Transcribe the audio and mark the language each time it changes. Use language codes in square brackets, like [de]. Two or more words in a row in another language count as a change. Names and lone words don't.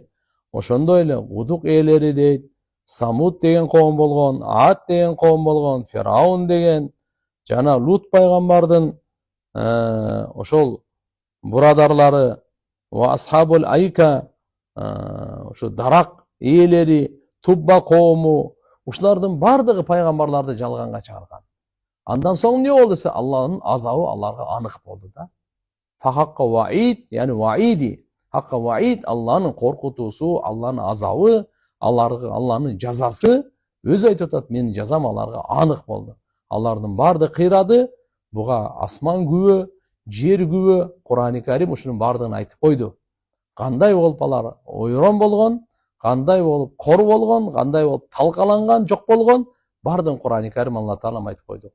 [ky] Ошондой эле Гудук ээлери дейт, Самуд деген коом болгон, Ад деген коом болгон, Фираун деген, жана Лут пайгамбардын ошол бурадарлары, [ar] وأصحاب الأيكة, [ky] ошо дарак ээлери, Тубба коому, ушулардын бардыгы пайгамбарларды жалганга чыгарган. Андан соң эмне болду десе, Алланын азабы аларга анык болду да. [ar] فحق وعيد، يعني وعيدي، حق وعيد, [ky] Алланын коркутуусу, Алланын азабы, Алланын жазасы, өзү айтып атат, менин жазам аларга анык болду. Алардын барды кыйрады, буга асман күбө, жер күбө, Кур'ани Карим ушунун бардыгын айтып койду. Кандай болуп алар ойрон болгон, кандай болуп кор болгон, кандай болуп талкаланган, жок болгон, бардыгын Кур'ани Карим Алла Таалам айтып койду.